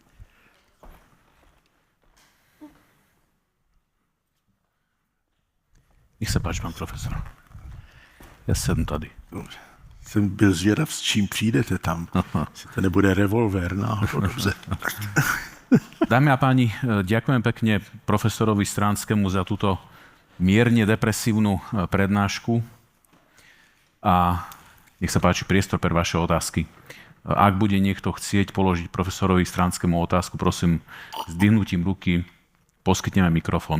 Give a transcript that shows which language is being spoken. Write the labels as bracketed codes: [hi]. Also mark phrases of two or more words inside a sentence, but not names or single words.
[sk] Nech sa páči, pán profesor. [cs] Ja sedm tady. Dobře. Jsem byl zvědav, s čím přijdete tam. To nebude revolver náhodou. Dobře. [sk] Dámy a páni, ďakujem pekne profesorovi Stránskému za túto mierne depresívnu prednášku. A nech sa páči priestor pre vaše otázky. Ak bude niekto chcieť položiť profesorovi Stránskému otázku, prosím, s dvihnutím ruky poskytneme mikrofón.